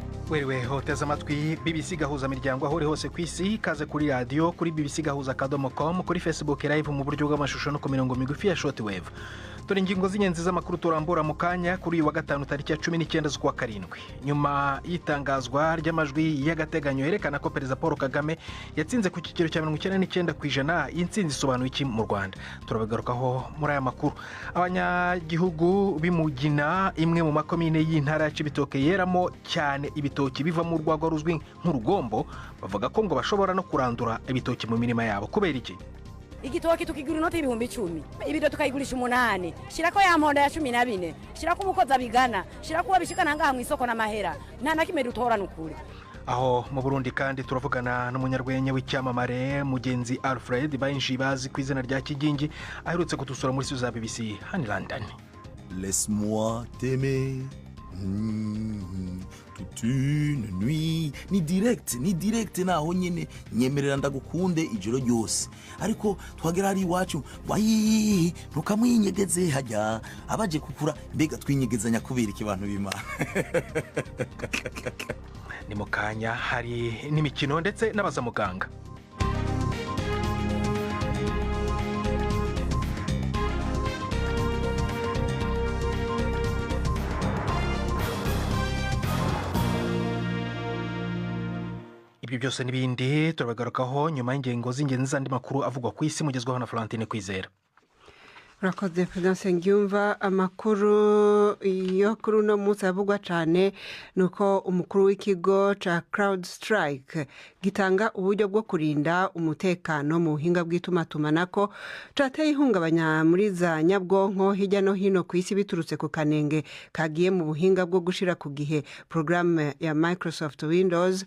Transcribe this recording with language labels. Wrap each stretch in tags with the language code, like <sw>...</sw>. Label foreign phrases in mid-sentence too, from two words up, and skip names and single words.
<rn>wewe hoteza amatwi BBC gahuza miryango aho uri hose ku isi, kaze kuri radio kuri bbcgahuza.com, kuri Facebook live mu buryo bw'amashusho no ku mirongo migufi ya shortwave. Dore ingingo z'ingenzi z'amakuru turambura mu kanya kuri uyu wa gatanu tariki ya 19 z'ukwa karindwi. Nyuma y'itangazwa ry'amajwi y'agateganyo yerekana ko Perezida Paul Kagame yatsinze ku kigero cya 99% y'intsinzi isobanuye iki mu Rwanda. Turabagarukaho muri aya makuru. Abanyagihugu bimugina imwe mu makomine y'intara ya Cibitoke yeramo cyane ibitoki biva mu rwagwa ruzwi nk'urugombo, bavuga ko ngo bashobora no kurandura ibitoki mu mirima yabo. Kubera iki? Igitoki tukigura inoti ibihumbi 10, ibido tukayigurisha 8, shirako ya mponda ya 14, shirako umukoza bigana, shirako wabishikana ngaha mu isoko n'amahera, nta nakime dutora nukuri. Aho mu Burundi kandi turavugana n'umunyarwenya w'icyamamare Mugenzi Alfred Bayinjibazi ku izina rya Kigingi, aherutse kutusura muri studio za BBC hano London.</rn> <fr>Laisse-moi t'aimer toute une nuit.</fr> <rn>Ni direct naho nyene nyemerera ndagukunde ijoro ryose, ariko twagera ari iwacu wayi ntukamwinyegeze hajya abaje kukura, mbega twinyegezanya kubera ikibantu bima. Ni mu kanya hari n'imikino ndetse n'abaza muganga. Ibyo byose n'ibindi turabagarukaho nyuma y'ingengo z'ingenzi z'andi makuru avugwa ku isi, mugezwaho na Florentine Kwizera. Rakoze Prudence Ngyumva. Amakuru yo kuri uno munsi avugwa cyane nuko umukuru w'ikigo ca CrowdStrike gitanga uburyo bwo kurinda umutekano mu buhinga bw'itumatumanako cateye ihungabanya muri za nyabwonko hirya no hino ku isi biturutse ku kanenge kagiye mu buhinga bwo gushira ku gihe programme ya Microsoft Windows.</rn>